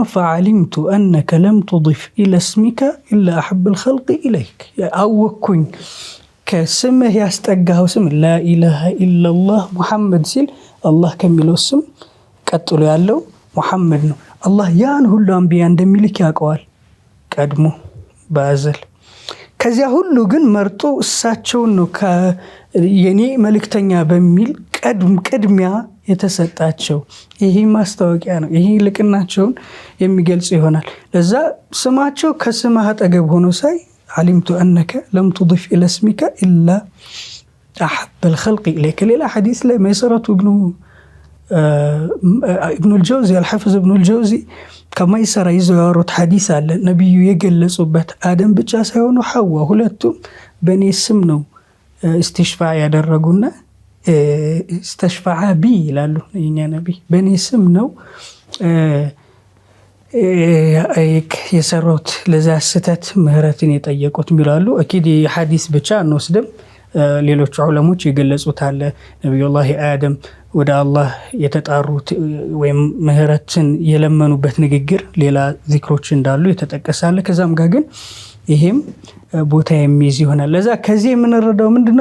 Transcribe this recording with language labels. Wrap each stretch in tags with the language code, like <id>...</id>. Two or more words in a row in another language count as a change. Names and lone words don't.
<ar>فعلمت أنك لم تضف إلى اسمك إلا أحب الخلق إليك።</ar> <am>አወኩኝ ከስምህ ያስጠጋኸው ስም</am> <ar>لا إله إلا الله</ar> <am>ሙሐመድ ሲል አላህ ከሚለው ስም ቀጥሎ ያለው ሙሐመድ ነው። አላህ ያን ሁሉ አንቢያ እንደሚልክ ያውቀዋል ቀድሞ በአዘል። ከዚያ ሁሉ ግን መርጦ እሳቸውን ነው የኔ መልእክተኛ በሚል ቅድሚያ የተሰጣቸው ይሄ ማስታወቂያ ነው። ይሄ ልቅናቸውን የሚገልጽ ይሆናል። ለዛ ስማቸው ከስምህ አጠገብ ሆኖ ሳይ</am> <ar>علمت أنك لم تضف إلى اسمك إلا أحب الخلق إليك.</ar> <am>ሌላ ሐዲስ ላይ መይሰረቱ</am> <ar>ابن الجوزي الحافظ ابن الجوزي</ar> <am>ከመይሰራ ይዘው ያወሩት ሐዲስ አለ። ነብዩ የገለጹበት አደም ብቻ ሳይሆኑ ሐዋ ሁለቱም በኔ ስም ነው استشفاع ያደረጉና</am> <ar>استشفع بي</ar> <am>ይላሉ። የኛ ነብይ በኔ ስም ነው የሰሩት ለዛ ስተት ምህረትን የጠየቁት ይላሉ። አኪድ የሐዲስ ብቻ አንወስድም። ሌሎች ዑለሞች የገለጹት አለ። ነብዩላህ አደም ወደ አላህ የተጣሩት ወይም ምህረትን የለመኑበት ንግግር ሌላ ዚክሮች እንዳሉ የተጠቀሳለ። ከዛም ጋር ግን ይሄም ቦታ የሚይዝ ይሆናል። ለዛ ከዚህ የምንረዳው ምንድነው?</am>